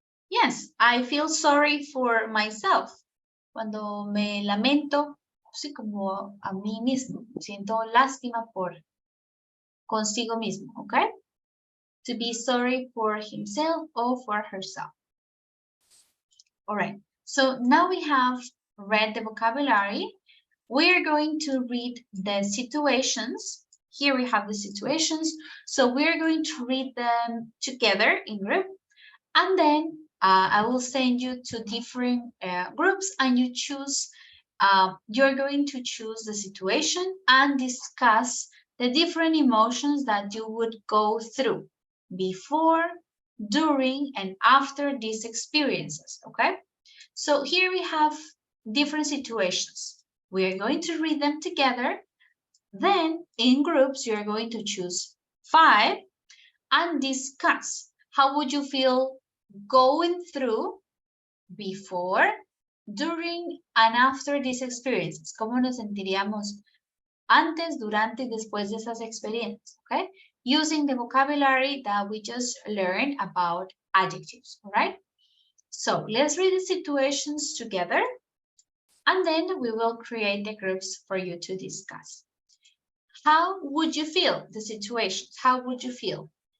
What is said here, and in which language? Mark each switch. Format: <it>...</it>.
<en>Yes, I feel sorry for myself.</en> <es>Cuando me lamento, sí, como a mí mismo, siento lástima por consigo mismo, okay?</es> <en>To be sorry for himself or for herself. All right, so now we have read the vocabulary. We're going to read the situations. Here we have the situations. So we're going to read them together in group. And then I will send you to different groups and you choose, you're going to choose the situation and discuss the different emotions that you would go through before, during, and after these experiences, okay? So here we have different situations. We are going to read them together. Then in groups, you're going to choose 5 and discuss how would you feel going through before, during, and after these experiences.</en> <es>¿Cómo nos sentiríamos antes, durante y después de esas experiencias?</es> <en>Okay? Using the vocabulary that we just learned about adjectives, all right? So let's read the situations together and then we will create the groups for you to discuss. How would you feel the situations? How would you feel?</en>